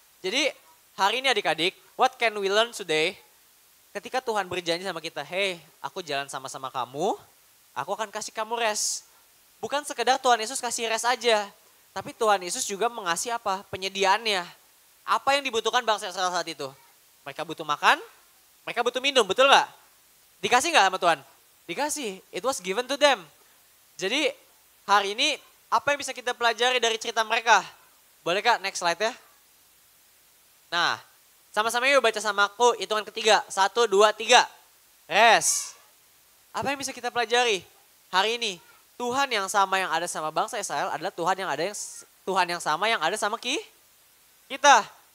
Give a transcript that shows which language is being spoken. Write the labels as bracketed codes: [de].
[id] Jadi hari ini adik-adik, [en] what can we learn today? [id] Ketika Tuhan berjanji sama kita, hey aku jalan sama-sama kamu, aku akan kasih kamu rest. Bukan sekedar Tuhan Yesus kasih rest aja. Tapi Tuhan Yesus juga mengasih apa? Penyediaannya. Apa yang dibutuhkan bangsa Israel saat itu? Mereka butuh makan, mereka butuh minum, betul nggak? Dikasih nggak sama Tuhan? [en] Dikasih, it was given to them. [id] Jadi hari ini apa yang bisa kita pelajari dari cerita mereka? Boleh Kak, next slide ya. Nah, sama-sama yuk baca sama aku hitungan ketiga. 1, 2, 3. Rest. Apa yang bisa kita pelajari hari ini? Tuhan yang sama yang ada sama bangsa Israel adalah Tuhan yang sama yang ada sama kita.